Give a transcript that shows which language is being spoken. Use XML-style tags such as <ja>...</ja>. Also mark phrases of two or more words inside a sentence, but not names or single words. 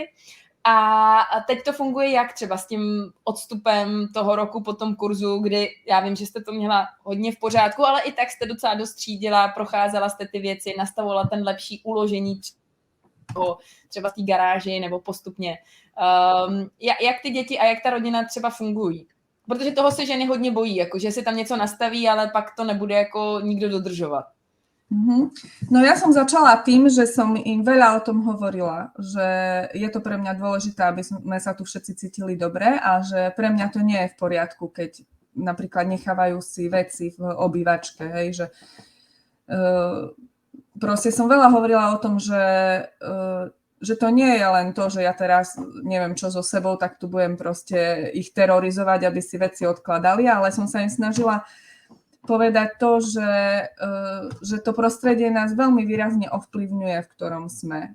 <cs>A teď to funguje jak třeba s tím odstupem toho roku po tom kurzu, kdy já vím, že jste to měla hodně v pořádku, ale i tak jste docela dost třídila, procházela jste ty věci, nastavovala ten lepší uložení třeba v té garáži nebo postupně. Jak ty děti a jak ta rodina třeba fungují? Protože toho se ženy hodně bojí, jako že si tam něco nastaví, ale pak to nebude jako nikdo dodržovat.</cs> <sk>No ja som začala tým, že som im veľa o tom hovorila, že je to pre mňa dôležité, aby sme sa tu všetci cítili dobre a že pre mňa to nie je v poriadku, keď napríklad nechávajú si veci v obývačke, hej, že proste som veľa hovorila o tom, že to nie je len to, že ja teraz neviem čo so sebou, tak tu budem proste ich terorizovať, aby si veci odkladali, ale som sa im snažila povedať to, že to prostredie nás veľmi výrazne ovplyvňuje, v ktorom sme.</sk>